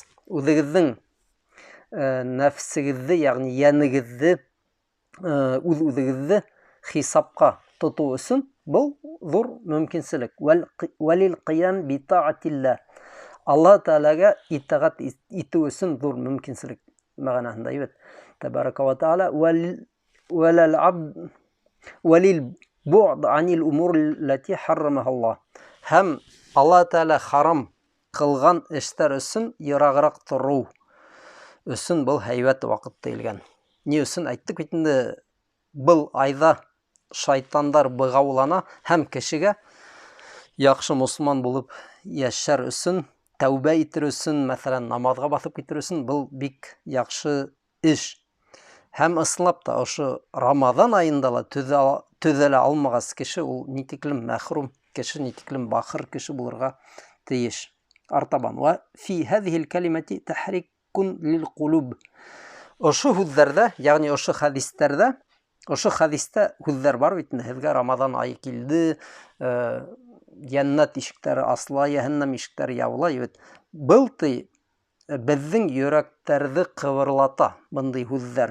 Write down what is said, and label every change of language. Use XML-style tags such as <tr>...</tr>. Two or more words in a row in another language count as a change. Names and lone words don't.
<ba>Үҙегеҙҙең нәфсегеҙҙе, яғни йәнегеҙҙе, үҙ-үҙегеҙҙе хисапҡа тотоу өсөн был ҙур мөмкинселек.</ba> <ar>والقيام بطاعة الله.</ar> <ba>Аллаһ Тәғәләгә итәғәт итеү өсөн ҙур мөмкинселек мәғәнәһендә, ебет.</ba> <ar>تبارك وتعالى والبعد عن الأمور التي حرمها الله.</ar> <ba>Һәм Аллаһ Тәғәлә харам ҡылған эштәр өсөн йырағыраҡ тороу өсөн был һәйбәт ваҡыт тейелгән. Ни өсөн әйттек бит инде, был айҙа шайтандар бығаулана һәм кешегә яҡшы мосолман булып йәшәр өсөн, тәүбә итер өсөн, мәҫәлән, намаҙға баҫып китер өсөн был бик яҡшы эш. Һәм ысынлап та ошо Рамаҙан айында ла төҙәлә алмағас кеше, ул ни тиклем мәхрүм кеше, ни тиклем бахыр кеше булырға тейеш. Артабан.</ba> <ar>وفي هذه الكلمات تحريك للقلوب.</ar> <ba>Ошо һүҙҙәрҙә, яғни ошо хәҙистәрҙә, ошо хәҙистә һүҙҙәр бар бит инде. Һеҙгә Рамаҙан айы килде, йәннәт ишектәре асыла, йәһәннәм ишектәре ябыла. Был беҙҙең йөрәктәрҙе ҡыбырлата, бындай һүҙҙәр.</ba>